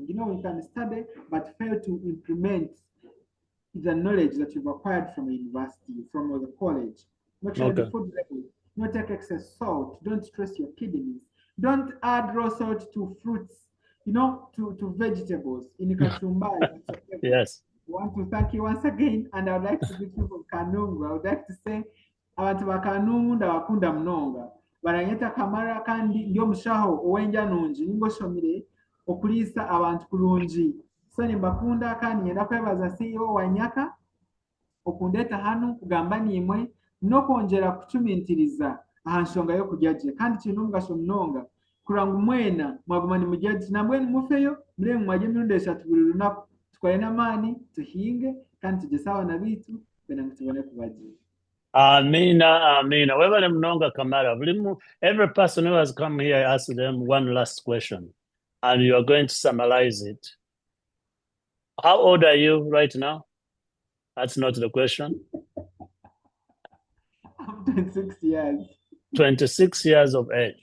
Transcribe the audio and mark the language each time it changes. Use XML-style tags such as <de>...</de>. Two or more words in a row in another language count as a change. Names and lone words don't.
<en>You know, you can study but fail to implement the knowledge that you've acquired from a university, from the college. Make sure the Okay. food level. Not take excess salt. Don't stress your kidneys. Don't add raw salt to fruits, to vegetables in kachumbari whatsoever. Yes. I want to thank you once again, and I would like to greet you from Kanungu. I would like to say,</en> <nyn>abantu ba Kanungu ndabakunda mnonga. Baranyeta Kamara kandi ndi omushaho ow'enjanungi ningoshomire okuliisa abantu kulungi. So nimbakunda kandi nyenda kwebaza CEO Wanyaka okundeeta hanu kugamba nimwe n'okwongera kucumintiriza aha nshonga y'okurya gye kandi kiine omugasho munonga kuranga mwena mwaguma nimurya gye nambwenu mufeyo murebe mwarya emirundi 3 buri lunaku tukore n'amaani tuhinge kandi tugyese abaana baitu kugira ngu tubone kubagira. Amina, Amina. Webale mnonga Kamara.</nyn> <en>Every person who has come here, I ask them one last question, and you are going to summarize it. How old are you right now? That's not the question. I'm 26 years. 26 years of age.</en>